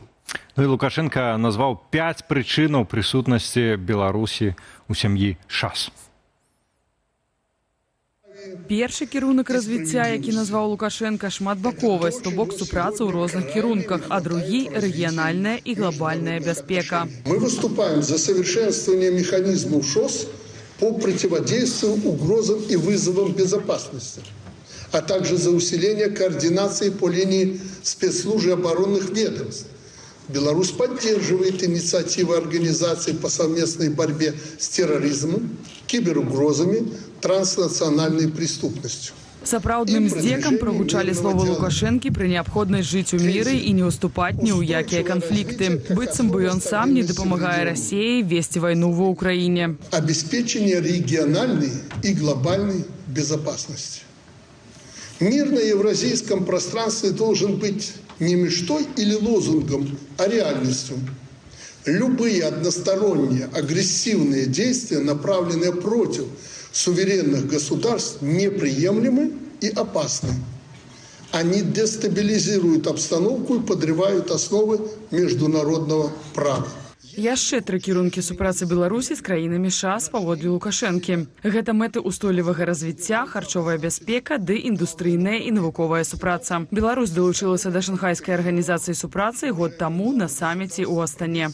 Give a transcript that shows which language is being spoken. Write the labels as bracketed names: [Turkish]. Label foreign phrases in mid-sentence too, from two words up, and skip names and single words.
[Belarusian] Ну і Лукашенко назваў 5 прычынаў прысутнасці Беларусі ў сям'і ШАС. Першы кірунак развіцця, які назваў Лукашенко, шматбаковасць, то бок супраца ў розных кірунках, а другі – рэгіянальная і глобальная бяспека. [Russian] Мы выступаем за совершенствование механизмов ШОС по противодействию угрозам и вызовам безопасности, а также за усиление координации по линии спецслужб и оборонных ведомств. Беларусь поддерживает инициативы организаций по совместной борьбе с терроризмом, киберугрозами, транснациональной преступностью. [Belarusian] Сапраўдным здзекам прагучалі словы Лукашэнкі пры неабходнасць жыць у міры і не ўступаць ні ў якія канфлікты. Быццам бы ён сам не дапамагае Расіі весці вайну ва Ўкраіне. [Russian] Обеспечение региональной и глобальной безопасности. Мир на евразийском пространстве должен быть не мечтой или лозунгом, а реальностью. Любые односторонние агрессивные действия, направленные против суверенных государств, неприемлемы и опасны. Они дестабилизируют обстановку и подрывают основы международного права. [Belarusian] Яшчэ 3 кірункі супрацы Беларусі з краінамі ШАС паводле Лукашэнкі. Гэта мэты ўстойлівага развіцця, харчовая бяспека ды індустрыйная і навуковая супраца. Беларусь далучылася да Шанхайскай арганізацыі супрацы год таму на саміце ў Астане.